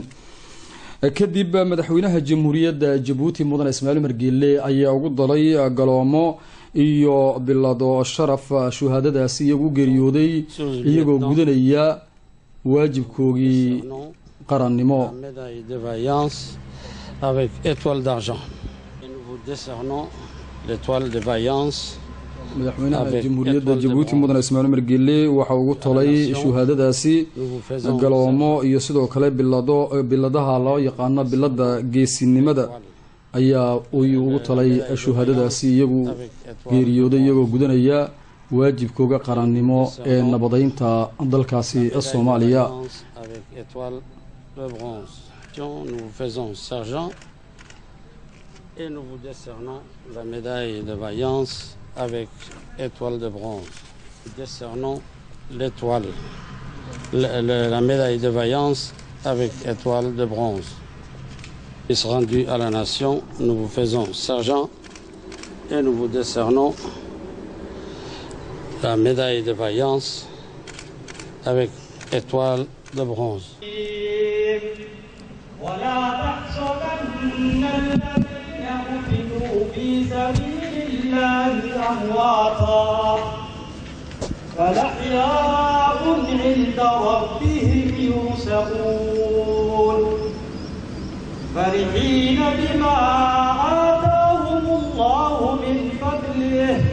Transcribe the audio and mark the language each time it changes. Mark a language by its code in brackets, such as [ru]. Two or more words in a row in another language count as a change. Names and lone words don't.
[so] kadib madaxweynaha jamhuuriyadda Djibouti mudane Ismaaciil Umar Geele ayaa ugu dalay galoomo iyo bilado sharaf shuhadadaasi iyagu geeriyooday iyagoo gudanaya waajibkoogii qarannimo. [fr] avec étoile d'argent. Nous vous décernons l'étoile de vaillance. [so] madaxweynaha jamhuuriyadda Djibouti mudane Ismaaciil Umar Geele waxa uu talay shuhadadaasi galoomo iyo sidoo kale biladaha loo yaqaan bilada geesinimada ayaa uu ugu talay shuhadadaasi iyagu geeriyooday iyagoo gudanaya waajibkooga qarannimo ee nabadeynta dalkaasi Soomaaliya. [fr] Nous faisons sergent et nous vous décernons la médaille de vaillance avec étoile de bronze. Décernons l'étoile, la médaille de vaillance avec étoile de bronze. Service rendu à la nation, nous vous faisons sergent et nous vous décernons la médaille de vaillance avec étoile de bronze. [ar] فالأحياء عند ربهم يرزقون فرحين بما آتاهم الله من فضله